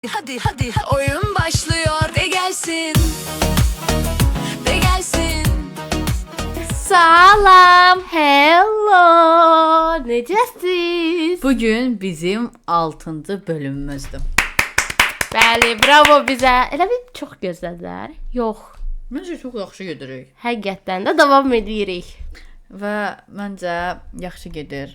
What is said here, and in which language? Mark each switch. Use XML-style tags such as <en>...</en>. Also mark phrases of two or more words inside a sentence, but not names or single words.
<tr>Hadi oyun başlıyor de gelsin. De gelsin.</tr> <az>Salam, hello, necəsiz? Bugün bizim 6-cı bölümümüzdür. Bəli, bravo bizə. Elə bir çox gözlədilər. Yox, Məncə çox yaxşı gedirik həqiqətən də davam edirik. və məncə yaxşı gedir.</az>